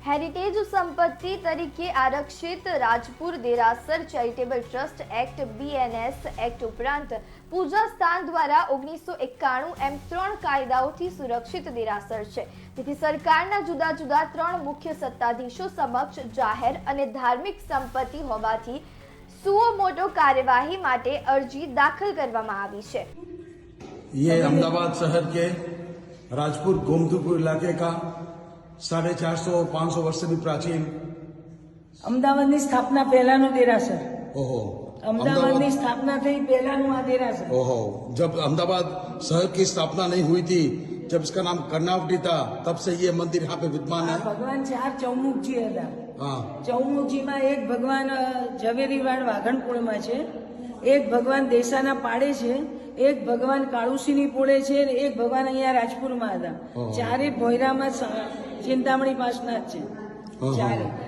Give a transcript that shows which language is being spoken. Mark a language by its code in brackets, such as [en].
[gu] Heritage સંપત્તિ તરીકે આરક્ષિત રાજપુર દેરાસર charitable trust act BNS act ઉપરાંત પૂજા સ્થાન દ્વારા 1991 એમ 3 કાયદાઓથી સુરક્ષિત દેરાસર છે। તેથી સરકારના જુદા જુદા 3 મુખ્ય સત્તાધીશો સમક્ષ જાહેર અને ધાર્મિક સંપત્તિ હોવાથી સુઓ મોટો कार्यवाही માટે અરજી દાખલ કરવામાં આવી છે। [hi] ये अहमदाबाद शहर के राजपुर गोमतीपुर इलाके का 450-500 वर्ष से भी प्राचीन [gu] અમદાવાદની સ્થાપના પહેલાનું દેરાસર। ओहो અમદાવાદની સ્થાપના થઈ પહેલાનું આ દેરાસર। [hi] ओहो जब अहमदाबाद शहर की स्थापना नहीं हुई थी, जब इसका नाम कर्नावटी था, तब से ये मंदिर यहाँ पे विद्यमान है। [gu] ભગવાન 4 ચૌમુખજી હતા। हाँ, ચૌમુખજીમાં એક ભગવાન ઝવેરીવાડ વાઘણપુરમાં છે, એક ભગવાન દેસાના પાડે છે, એક ભગવાન કાળુસીની પોળે છે અને એક ભગવાન અહીંયા રાજપુરમાં હતા। ચારે ભોયરામાં ચિંતામણી પાસનાથ છે ચારે।